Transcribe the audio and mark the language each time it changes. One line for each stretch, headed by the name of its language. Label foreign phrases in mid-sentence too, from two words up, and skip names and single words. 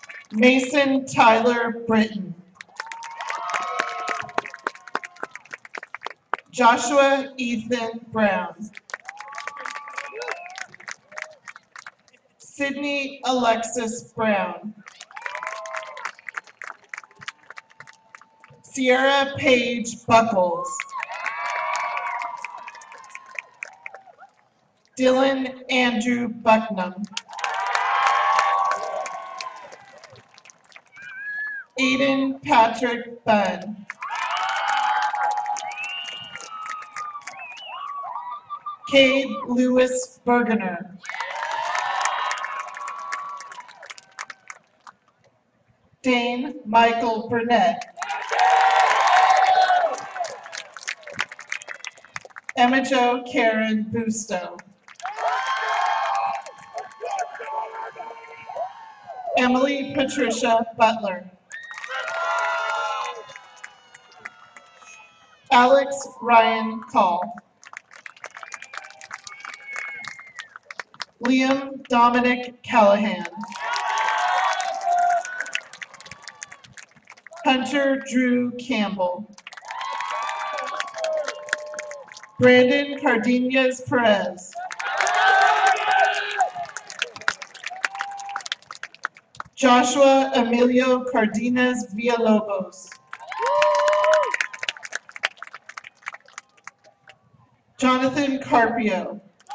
English: Mason Tyler Britton. Joshua Ethan Brown. Sydney Alexis Brown. Sierra Paige Buckles. Dylan Andrew Bucknam. Aiden Patrick Bunn. Cade Lewis Bergener. Dane Michael Burnett. Emma Jo Karen Busto. Emily Patricia Butler. Alex Ryan Call. Liam Dominic Callahan. Hunter Drew Campbell. Brandon Cardenas Perez. Joshua Emilio Cardenas Villalobos. Jonathan Carpio.